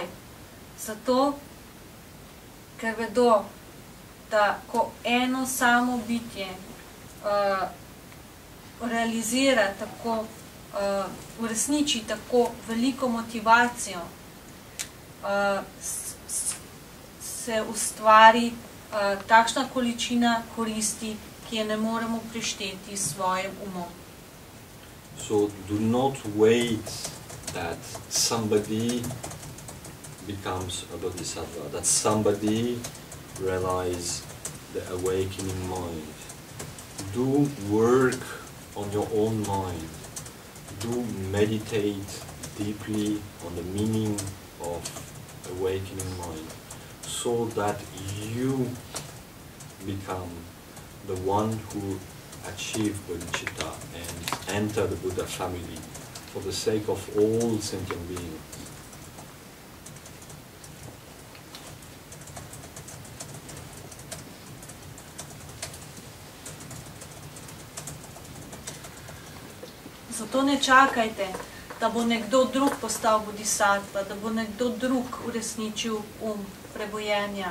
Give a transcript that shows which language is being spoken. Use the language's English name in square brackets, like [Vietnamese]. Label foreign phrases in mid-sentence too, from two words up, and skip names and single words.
[Slovenian] Zato, ker vedo, da ko eno samo bitje realizira tako, uresniči tako veliko motivacijo, se ustvari takšna količina koristi, ki je ne moremo prešteti s svojim umom. [English] So do not wait that somebody becomes a bodhisattva, that somebody realizes the awakening mind. Do work on your own mind. Do meditate deeply on the meaning of awakening mind, so that you become the one who achieve bodhicitta and enter the Buddha family for the sake of all sentient beings. [Slovenian] Zato ne čakajte, da bo nekdo drug postal bodhisattva, da bo nekdo drug uresničil prebojenja.